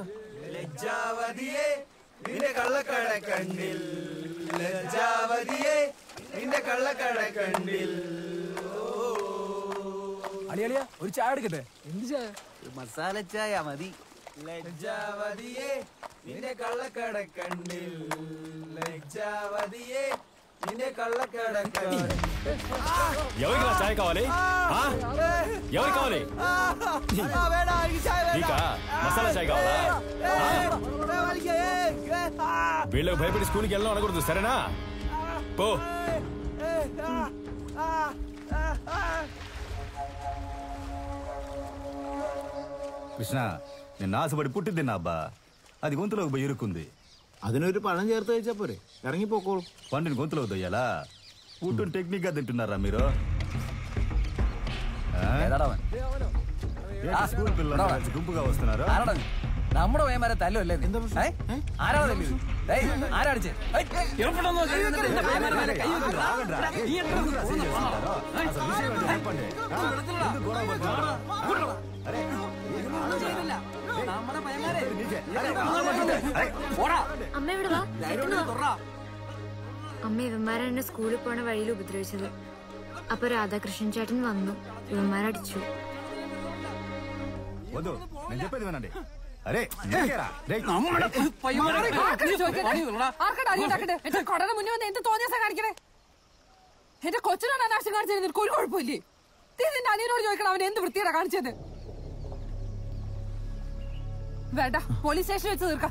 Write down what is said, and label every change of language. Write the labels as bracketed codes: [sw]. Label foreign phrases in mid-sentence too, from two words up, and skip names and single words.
[ml] ലജ്ജാവതിയേ നിന്റെ കള്ളക്കട കണ്ണിൽ, ലജ്ജാവതിയേ നിന്റെ കള്ളക്കട കണ്ണിൽ. അളിയളിയ ഒരു ചായ എടുക്കട്ടെ? എന്ത് ചായ? മസാല ചായ മതി. ലജ്ജാവതിയേ നിന്റെ കള്ളക്കട കണ്ണിൽ, ലജ്ജാവതിയേ നിന്നെ കള്ളക്കട [te] ఎవరికి చాయ్ కావాలి? ఎవరికి కావాలి? నీకా మసాలా చాయ్ కావాలా? వీళ్ళకి భయపడి స్కూల్కి వెళ్ళడం అనకూడదు, సరేనా? పో. కృష్ణ, నిన్న ఆశపడి పుట్టి తిన్నా అబ్బా, అది గొంతులోకి పోయి ఇరుక్కుంది. [ml] അതിനൊരു പഴം ചേർത്ത് കഴിച്ചാ പോരെ, ഇറങ്ങിപ്പോക്കോളൂ. [te] పండుని గొంతులోకి దొయ్యాలా? పుట్టుని టెక్నిక్ గా తింటున్నారా మీరు? స్కూల్ పిల్లలు గుంపుగా వస్తున్నారు. [ml] നമ്മുടെ പയ്യന്മാരെ തല്ലുമല്ലേ? ആരാ തല്ലു? ആരാടിച്ചേ? അമ്മ ഇവിടെ വാ. അമ്മ ഇവന്മാരെ എന്നെ സ്കൂളിൽ പോണ വഴിയിൽ ഉപദ്രവിച്ചത്. അപ്പൊ രാധാകൃഷ്ണൻ ചേട്ടൻ വന്നു, ഇവന്മാരടിച്ചു. [te] నేను చెప్పేది వినండి. అరే [ml] കൊടയുടെ മുന്നിൽ വന്ന് എന്ത് തോന്നിയാ കാണിക്കണേ? എന്റെ കൊച്ചിനോട് അനാവശ്യം കാണിച്ചത് നിനക്ക് ഒരു കുഴപ്പമില്ലേ? നിന്റെ അനിയനോട് ചോദിക്കണം അവൻ എന്ത് വൃത്തിയാണ് കാണിച്ചത്. വേണ്ട, പോലീസ് സ്റ്റേഷനിൽ വെച്ച് തീർക്കാം.